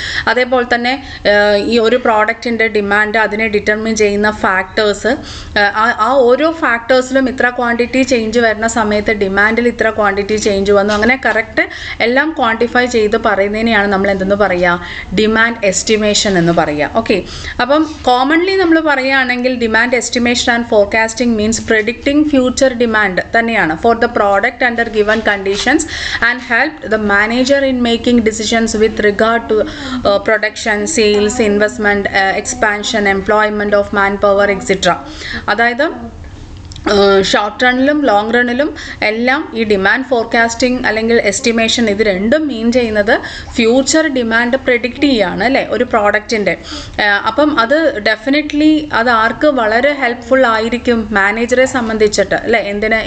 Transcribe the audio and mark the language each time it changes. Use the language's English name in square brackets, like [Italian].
[Malayalam] അതേപോലെ തന്നെ ഈ ഒരു പ്രോഡക്റ്റിൻ്റെ ഡിമാൻഡ് അതിനെ ഡിറ്റർമിൻ ചെയ്യുന്ന ഫാക്ടേഴ്സ്, ആ ഓരോ ഫാക്ടേഴ്സിലും ഇത്ര ക്വാണ്ടിറ്റി ചേഞ്ച് വരുന്ന സമയത്ത് ഡിമാൻഡിൽ ഇത്ര ക്വാണ്ടിറ്റി ചേഞ്ച് വന്നു, അങ്ങനെ കറക്റ്റ് എല്ലാം ക്വാണ്ടിഫൈ ചെയ്ത് പറയുന്നതിനെയാണ് നമ്മൾ എന്തെന്ന് പറയുക, ഡിമാൻഡ് എസ്റ്റിമേഷൻ എന്ന് പറയുക. [English] okay, [Malayalam] അപ്പം കോമൺലി നമ്മൾ പറയുകയാണെങ്കിൽ [English] demand estimation and forecasting means predicting future demand [Malayalam] തന്നെയാണ് [English] for the product under given conditions and helped the manager in making decisions with regard to production, sales, investment, expansion, employment of manpower, etc. [Malayalam] അതായത് short റണ്ണിലും long റണ്ണിലും എല്ലാം ഈ demand forecasting അല്ലെങ്കിൽ estimation ഇത് രണ്ടും മീൻ ചെയ്യുന്നത് future demand predict ചെയ്യുകയാണ് അല്ലേ ഒരു പ്രോഡക്റ്റിൻ്റെ. അപ്പം അത് ഡെഫിനറ്റ്ലി അത് ആർക്ക് വളരെ ഹെൽപ്ഫുൾ ആയിരിക്കും, മാനേജറെ സംബന്ധിച്ചിട്ട് അല്ലേ. എന്തിന്?